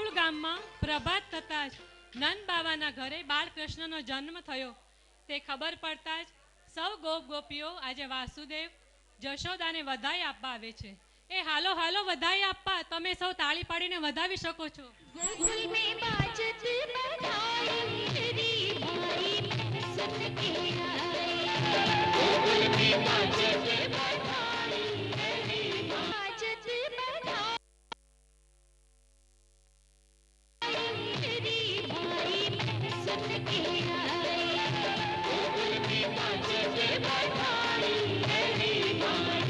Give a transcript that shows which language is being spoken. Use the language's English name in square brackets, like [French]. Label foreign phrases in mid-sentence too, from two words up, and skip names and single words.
[Gujarati] ગામમાં પ્રભાત થતાં જ નંદ બાવાના ઘરે બાળકૃષ્ણનો જન્મ થયો તે ખબર પડતા જ સૌ ગોપ ગોપીઓ આજે વાસુદેવ જશોદાને વધાઈ આપવા આવે છે. એ હાલો હાલો વધાઈ આપવા, તમે સૌ તાળી પાડીને વધાવી શકો છો. [Hindi] गोकुल में बाजत बधाई रे भाई सुन के आए गोकुल में बाजत बधाई रे बाजत बधाई रे भाई सुन के आए गोकुल में बाजत बधाई रे भाई